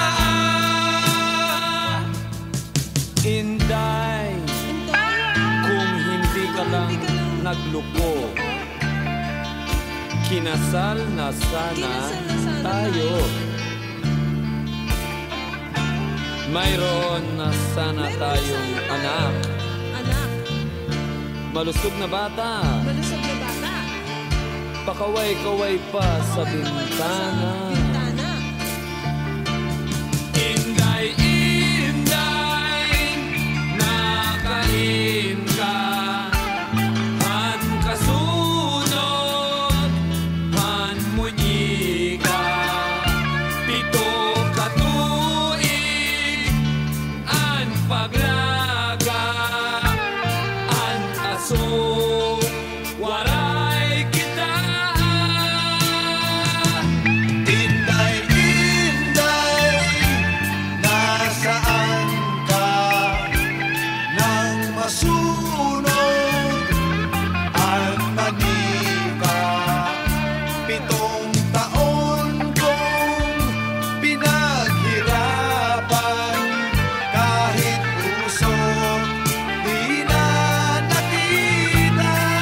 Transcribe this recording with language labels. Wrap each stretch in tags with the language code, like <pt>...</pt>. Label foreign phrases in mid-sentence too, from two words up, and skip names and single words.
<tl>Inday, kung hindi ka lang nagluko, kinasal na sana tayo. Mayroon na sana tayong anak. Malusog na bata. Pakaway-kaway pa sa bintana.</tl> <war>Inday, inday, nakain ka, han kasunod, han munyi ka, pito ka tuig, an paglaga, an aso, waray kita.</war> <tl>Inday, inday, nasaan ka? Nang masunod at manika, 7 taon kong pinaghirapan, kahit puso di na nakita.</tl>